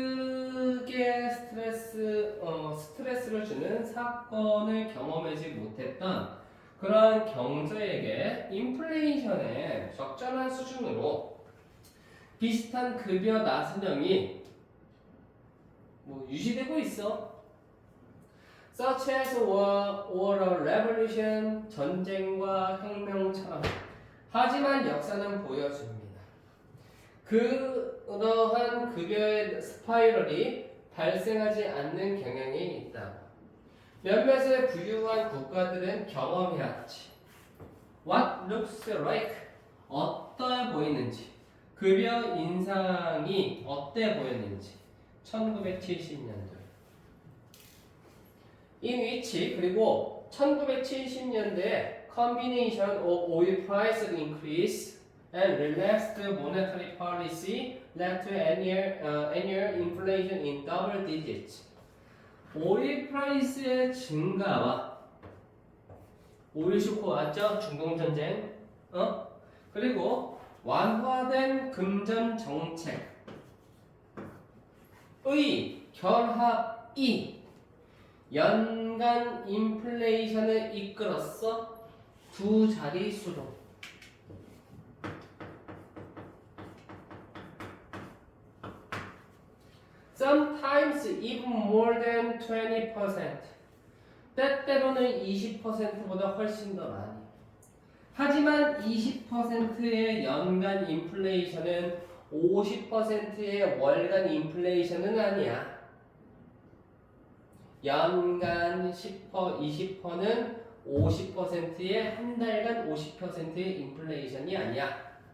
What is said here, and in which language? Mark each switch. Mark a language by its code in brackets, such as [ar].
[ko] 크게 스트레스를 주는 사건을 경험하지 못했던 그러한 경제에게 인플레이션의 적절한 수준으로 비슷한 급여 나선형이 뭐 유지되고 있어. [en] Such as war or revolution, [ko] 전쟁과 혁명처럼. 하지만 역사는 보여줍니다. 그러한 급여의 스파이럴이 발생하지 않는 경향이 있다. 몇몇의 부유한 국가들은 경험해왔지. [en] What looks like? [ko] 어떠해 보이는지. 급여 인상이 어때 보였는지. 1970년대. [en] In which [ko] 그리고 1970년대에 [en] combination of oil price increase and relaxed monetary policy led to annual inflation in double digits. [ko] 오일 프라이스의 증가와 오일 쇼크 왔죠? 중동 전쟁. 그리고 완화된 금전 정책의 결합이 연간 인플레이션을 이끌었어. 두 자릿수로. [en] Sometimes even more than 20%. [ko] 때때로는 20%보다 훨씬 더 많이. 하지만 20%의 연간 인플레이션은 50%의 월간 인플레이션은 아니야. 연간 20%는 50%의 한 달간 50%의 인플레이션이 아니야.